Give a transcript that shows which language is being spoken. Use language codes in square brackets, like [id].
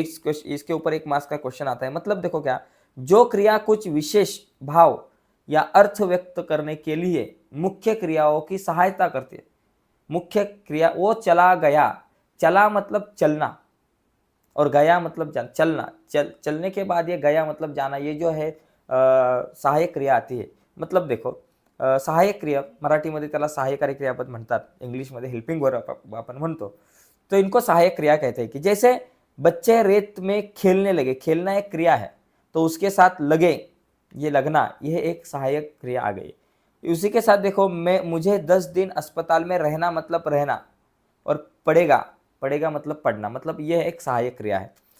[hi] इसके ऊपर 1 मार्क्स का क्वेश्चन आता है। मतलब देखो क्या, जो क्रिया कुछ विशेष भाव या अर्थ व्यक्त करने के लिए मुख्य क्रियाओं की सहायता करती है। मुख्य क्रिया, वो चला गया, चला मतलब चलना और गया मतलब चलना, चलने के बाद ये गया मतलब जाना, ये जो है सहायक क्रिया आती है। मतलब देखो [mr] सहायक क्रिया मराठीमध्ये त्याला सहायकारी क्रियापद म्हणतात, इंग्लिशमध्ये हेल्पिंग वर्ब आपण म्हणतो। [hi] तो इनको सहायक क्रिया कहते हैं। कि जैसे बच्चे रेत में खेलने लगे, खेलना एक क्रिया है, तो उसके साथ लगे, ये लगना, यह एक सहायक क्रिया आ गई। उसी के साथ देखो मुझे 10 दिन अस्पताल में रहना मतलब रहना, और पड़ेगा, पड़ेगा मतलब पढ़ना, मतलब यह एक सहायक क्रिया है।